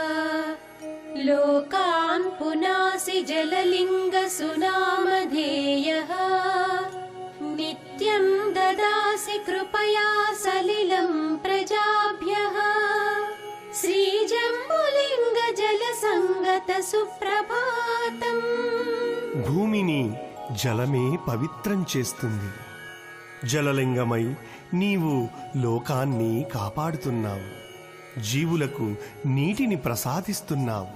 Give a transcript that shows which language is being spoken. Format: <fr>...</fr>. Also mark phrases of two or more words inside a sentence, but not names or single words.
<sa>लोकान् पुनासि जललिङ्गसुनामधेयः नित्यं ददासि कृपया सलिलं प्रजाभ्यः श्रीजम्बुलिङ्गजलसङ्गत सुप्रभातम्.</sa> <te>భూమిని జలమే పవిత్రం చేస్తుంది. జలలింగమై నీవు లోకాన్ని కాపాడుతున్నావు, జీవులకు నీటిని ప్రసాదిస్తున్నావు.</te>